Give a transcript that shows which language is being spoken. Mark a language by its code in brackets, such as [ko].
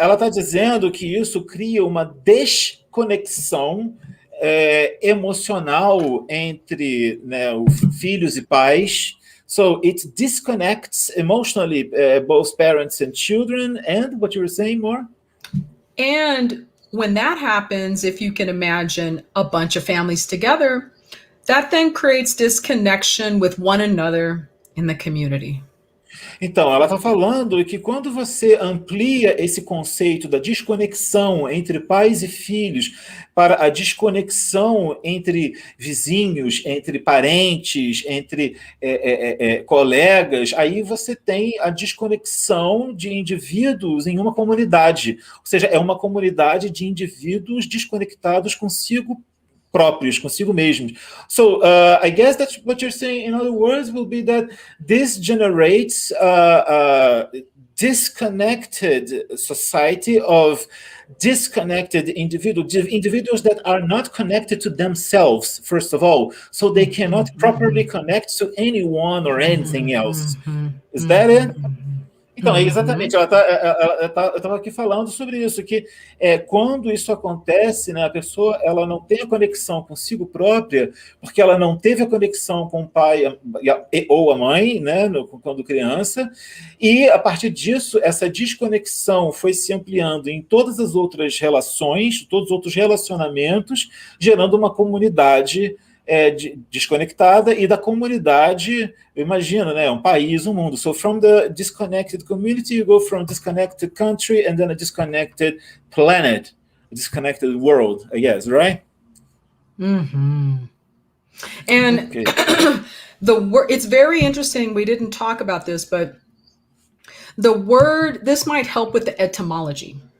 [pt] Ela está dizendo que isso cria uma desconexão emocional entre, né, filhos e pais. [en] So it disconnects emotionally both parents and children. And what you were saying more? And when that happens, if you can imagine a bunch of families together, that then creates disconnection with one another in the community. [pt] Então, ela está falando que quando você amplia esse conceito da desconexão entre pais e filhos para a desconexão entre vizinhos, entre parentes, entre colegas, aí você tem a desconexão de indivíduos em uma comunidade. Ou seja, é uma comunidade de indivíduos desconectados consigo próprios, consigo mesmos. [en] So, I guess that's what you're saying, in other words, will be that this generates a disconnected society of disconnected individuals that are not connected to themselves, first of all, so they cannot properly connect to anyone or anything else. Is that it? [pt] Então, exatamente, eu estava aqui falando sobre isso, que quando isso acontece, né, a pessoa ela não tem a conexão consigo própria, porque ela não teve a conexão com o pai ou a mãe, né, quando criança, e a partir disso, essa desconexão foi se ampliando em todas as outras relações, todos os outros relacionamentos, gerando uma comunidade desconectada, e da comunidade, imagina, né, um país, um mundo. [en] So from the disconnected community, you go from disconnected country and then a disconnected planet, a disconnected world, I guess, right? And okay. It's very interesting. We didn't talk about this, but the word, this might help with the etymology.